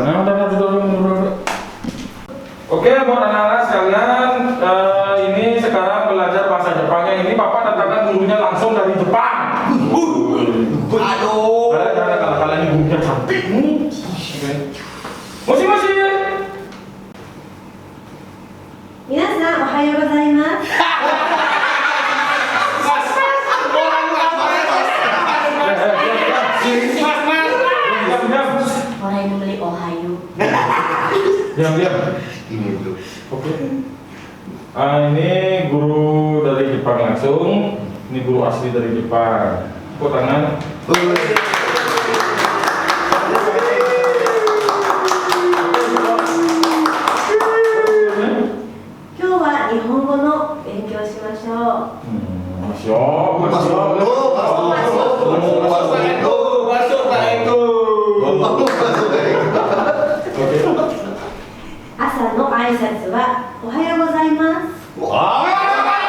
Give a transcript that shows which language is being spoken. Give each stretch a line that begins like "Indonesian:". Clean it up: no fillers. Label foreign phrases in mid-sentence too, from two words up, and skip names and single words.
Indonesian: Nah, udah. Oke, buat anak-anak sekalian, ini sekarang belajar bahasa Jepangnya. Ini Bapak datangkan gurunya langsung dari Jepang. Aduh. Karena kalian ini gurunya cantik. Masih.
Japanese: 皆さんおはようございます。
Indonesian: Orang yang beli Ohio. Diam. Ini tuh. Oke. Ini guru dari Jepang langsung. Ini guru asli dari Jepang. Tepuk tangan.
Japanese: 今日は日本語の勉強しましょう。朝の挨拶はおはようございます。